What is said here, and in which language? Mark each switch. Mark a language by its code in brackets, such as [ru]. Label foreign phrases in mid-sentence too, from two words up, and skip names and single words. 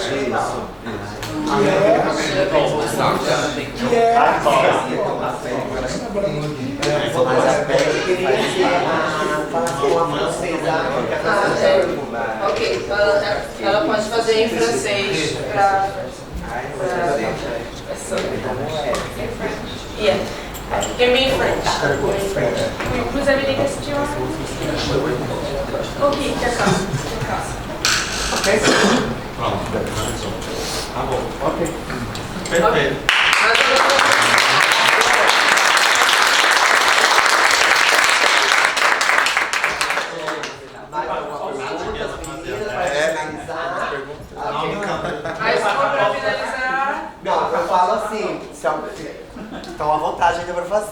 [pt] Mas a pele queria ser uma francesa. Ok, ela pode fazer em francês para... [en] Yeah. Can be in French. [fr] Vous avez des questions? Ok, d'accord. [pt] Ok? Pronto. Tá bom. Ok. Perfeito. Não, eu falo assim, então à vontade ainda para fazer.